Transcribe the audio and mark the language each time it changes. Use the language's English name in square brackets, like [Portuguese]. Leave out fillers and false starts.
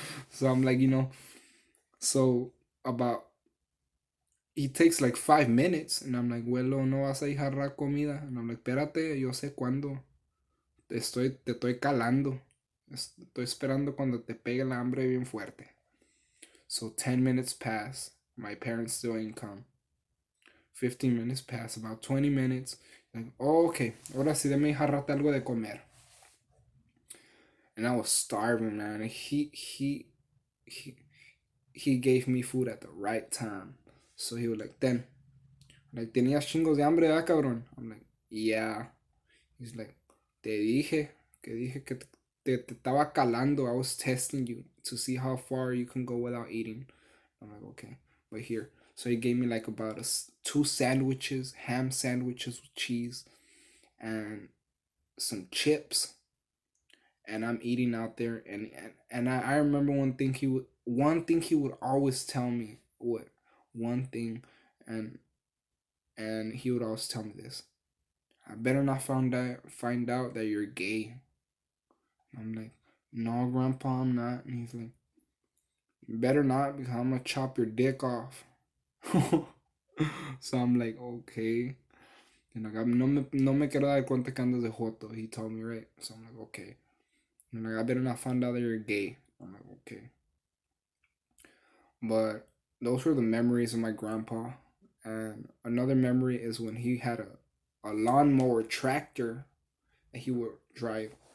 [English] So I'm like, so about he takes like 5 minutes, and I'm like, [Spanish] "Bueno, no vas a dejar comida." [English] And I'm like, [Spanish] "Espérate, yo sé cuándo. Te estoy calando. Estoy esperando cuando te pegue el hambre bien fuerte." [English] So 10 minutes pass. My parents still ain't come. 15 minutes pass. About 20 minutes. Like, oh, okay. [Spanish] Ahora sí, deme jarrate algo de comer. [English] And I was starving, man. And he, he gave me food at the right time. So he was like, "Ten." [Spanish] Like, tenías chingos de hambre, ¿verdad, cabrón? [English] I'm like, yeah. He's like, [Spanish] que dije que te estaba calando. [English] I was testing you to see how far you can go without eating. I'm like, okay, but here. So he gave me like about two sandwiches, ham sandwiches with cheese, and some chips. And I'm eating out there, and I remember one thing he would always tell me, what one thing, and and he would always tell me this: "I better not find out that you're gay." I'm like, "No, Grandpa, I'm not." And he's like, "You better not, because I'm gonna chop your dick off." So I'm like, okay. And like, [Spanish] no me quiero dar cuenta que andas de joto. [English] He told me, right? So I'm like, okay. And like, "I better not find out that you're gay." I'm like, okay. But those were the memories of my grandpa. And another memory is when he had a lawnmower tractor that he would drive.